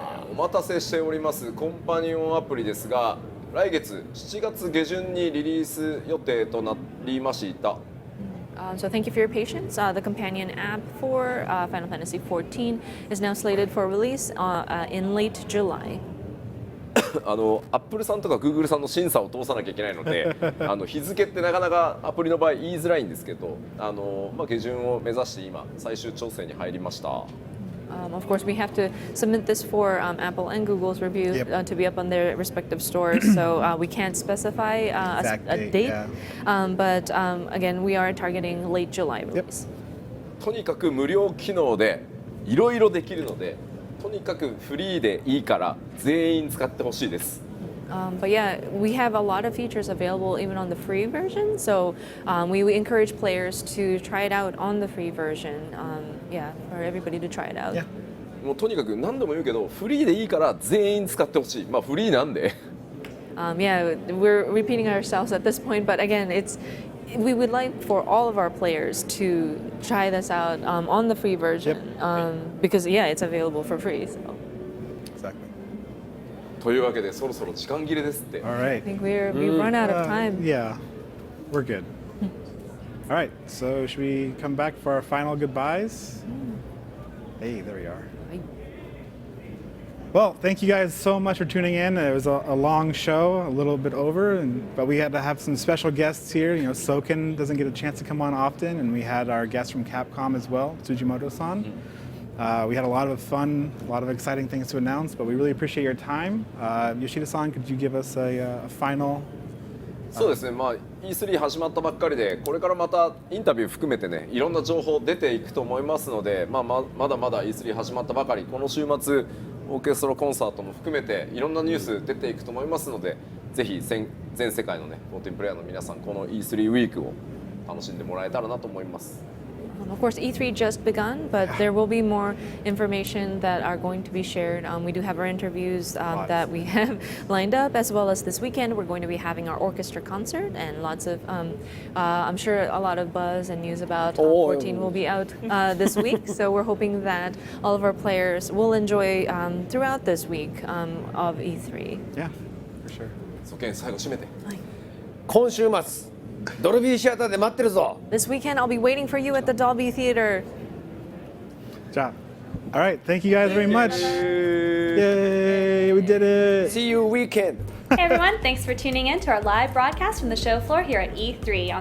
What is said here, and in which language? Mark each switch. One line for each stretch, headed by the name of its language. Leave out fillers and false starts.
Japanese: お待たせしておりますコンパニオンアプリですが来月7月下旬にリリース予定となりました。
English: So thank you for your patience. The companion app for Final Fantasy XIV is now slated for release in late July.
Japanese: アップルさんとかグーグルさんの審査を通さなきゃいけないので日付ってなかなかアプリの場合言いづらいんですけど下旬を目指して今最終調整に入りました。
English: Of course, we have to submit this for Apple and Google's review to be up on their respective stores. So we can't specify a date, but again, we are targeting late July release.
Japanese: とにかく無料機能でいろいろできるので、とにかくフリーでいいから全員使ってほしいです。
English: But yeah, we have a lot of features available even on the free version. So we encourage players to try it out on the free version. Yeah, for everybody to try it out.
Japanese: もうとにかく何度も言うけど、フリーでいいから全員使ってほしい。まあフリーなんで。
English: Yeah, we're repeating ourselves at this point, but again, we would like for all of our players to try this out on the free version because yeah, it's available for free. So. Exactly.
Japanese: というわけでそろそろ時間切れですって。
English: All right. I think we've run out of time. Yeah, we're good. All right, so should we come back for our final goodbyes? Hey, there we are. Well, thank you guys so much for tuning in. It was a long show, a little bit over, but we had to have some special guests here. You know, Soken doesn't get a chance to come on often, and we had our guest from Capcom as well, Tsujimoto-san. We had a lot of fun, a lot of exciting things to announce, but we really appreciate your time. Yoshida-san, could you give us a final?
Japanese: そうですね、まあ E3 始まったばっかりで、これからまたインタビュー含めてね、いろんな情報出ていくと思いますので、まだまだ E3 始まったばかり、この週末オーケストラコンサートも含めていろんなニュース出ていくと思いますので、ぜひ全世界のね、14プレイヤーの皆さん、この E3 ウィークを楽しんでもらえたらなと思います。
English: Of course, E3 just begun, but there will be more information that are going to be shared. We do have our interviews that we have lined up, as well as this weekend we're going to be having our orchestra concert and lots of, I'm sure a lot of buzz and news about 14 will be out this week. So we're hoping that all of our players will enjoy throughout this week of E3. Yeah, for sure.
Japanese: そけん最後締めて。今週末ドルビーシアターで待ってるぞ。
English: This weekend I'll be waiting for you at the Dolby Theater. Job. All right, thank you guys very much. Yay, we did it. See you weekend. Hey everyone, thanks for tuning in to our live broadcast from the show floor here at E3 on